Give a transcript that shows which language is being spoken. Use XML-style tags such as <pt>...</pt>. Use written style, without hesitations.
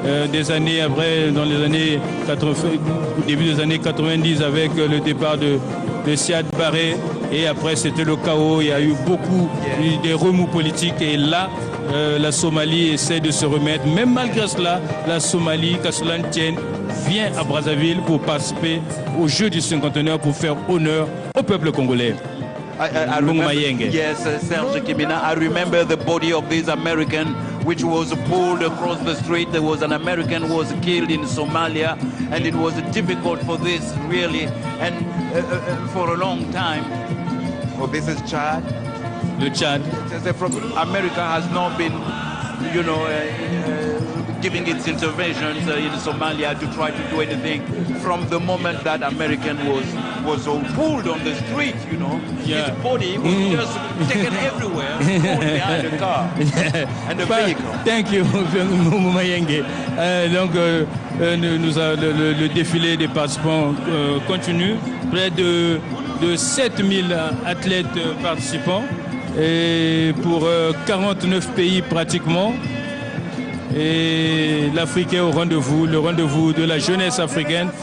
<fr>Des années après, dans les années 80, début des années 90, avec le départ de Siad Barré, et après c'était le chaos, il y a eu beaucoup des remous politiques, et là la Somalie essaie de se remettre. Même malgré cela, la Somalie, qu'à cela ne tienne, vient à Brazzaville pour participer aux Jeux du Cinquantenaire pour faire honneur au peuple congolais.</fr> <en>I remember, yes, Serge Kimina, I remember the body of this American which was pulled across the street. There was an American who was killed in Somalia, and it was difficult for this, really, and for a long time. Oh, this is Chad.</en> <fr>Le Chad.</fr> <en>America has not been, you know, giving its interventions in Somalia to try to do anything from the moment that American was pulled on the street, you know. His body was just taken everywhere, pulled behind the car and the vehicle. Thank you, Moumayenge.</en> <fr>Donc, le défilé des participants continue. Près de 7000 athlètes participants, et pour 49 pays pratiquement. Et l'Afrique est au rendez-vous, le rendez-vous de la jeunesse africaine.</fr>